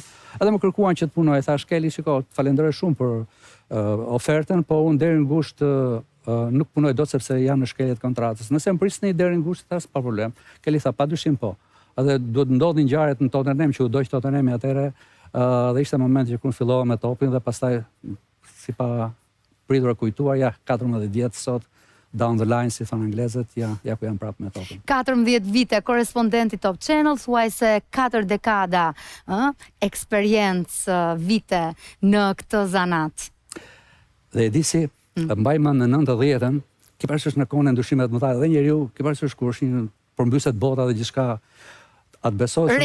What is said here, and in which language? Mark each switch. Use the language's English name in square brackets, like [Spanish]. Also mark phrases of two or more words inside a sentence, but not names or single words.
[Albanian] Edhe më kërkuan që të punoj, thash Kelly, shiko, falenderoj shumë për ofertën, po unë deri në gusht nuk punoj dot sepse jam në shkeljet kontratës. Nëse më prisni deri në gusht, thash pa problem. Kelly tha padyshim po. Edhe do të ndodhin ngjarjet në Tottenham që u doq Tottenhami atëherë. Dhe ishte momenti që kur fillova me Topin dhe pastaj si pa pritur e kujtuar, 14 vjet sot, [English] down the line, [Albanian] si thonë anglezët, ku jam prapë me Topin. 14 vite korespondenti Top Channel, thuaj se 4 dekada eksperiencë vite në këtë zanat. Dhe e disi, mbaj mend në 90-ën, ke parasysh në kohën e ndryshimeve të mëdha dhe njeriu, ke parasysh kur është përmbyset bota dhe gjithçka atë besohet.